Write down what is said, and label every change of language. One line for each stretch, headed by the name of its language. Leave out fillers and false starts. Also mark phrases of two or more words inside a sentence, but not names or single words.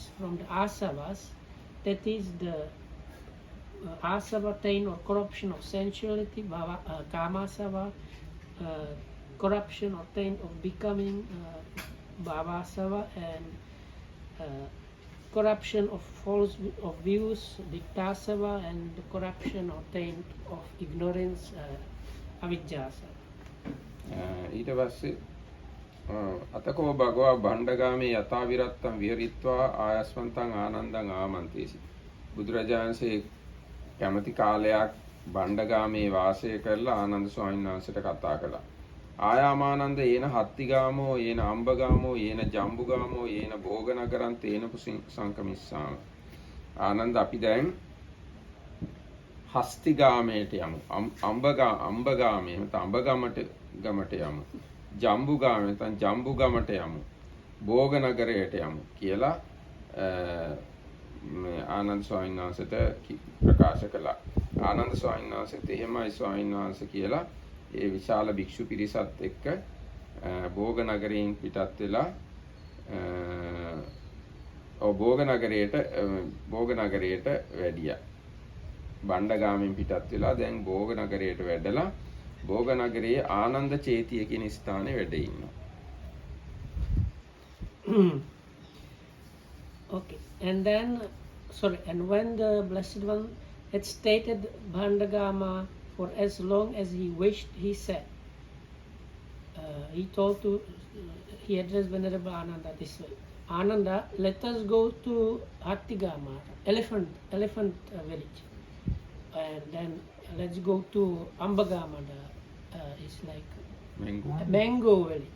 English: from the asavas, that is the asava taint or corruption of sensuality, kamasava, corruption or taint of becoming, bhavasava, and corruption of false of views, diktasava, and the corruption or taint of ignorance, avijjasa.
Pali: ඊට පස්සේ අතකෝ භගවා භණ්ඩගාමේ යථා විරත්තං විහරිත්වා ආයස්වන්තං ආනන්දං ආමන්ත්‍රේසි.
Sinhala: බුදුරජාණන්සේ කැමති කාලයක් භණ්ඩගාමේ වාසය කරලා ආනන්ද ස්වාමීන් වහන්සේට කතා කළා.
Pali: ආයාමානන්ද යේන හත්තිගාමෝ යේන අම්බගාමෝ යේන ජම්බුගාමෝ යේන භෝගනගරං තේන සංකමිස්සාම.
Sinhala: ආනන්ද අපි දැන් හස්තිගාමයට යමු. අම්බගාමේ නැත්නම් අම්බගමට යමු. ජම්බුගාමේ නැත්නම් ජම්බුගමට යමු. භෝගනගරයට යමු කියලා ආනන්ද ස්වාමීන් වහන්සේට ප්‍රකාශ කළා. ආනන්ද ස්වාමීන් වහන්සේත් එහෙමයි ස්වාමීන් වහන්සේ කියලා ඒ විශාල භික්ෂු පිරිසත් එක්ක භෝගනගරයෙන් පිටත් වෙලා භෝගනගරයට වැඩියා. බණ්ඩගාමෙන් පිටත් වෙලා දැන් භෝගනගරයට වැඩලා භෝගනගරයේ ආනන්ද චේතිය කියන ස්ථානයේ වැඩ ඉන්නවා.
English: Okay, and then and when the Blessed One had stayed Bhandagama for as long as he wished, he said, he addressed Venerable Ananda this way: Ananda, let us go to Hattigama, elephant village, and then let's go to Ambagama, it's like mango village.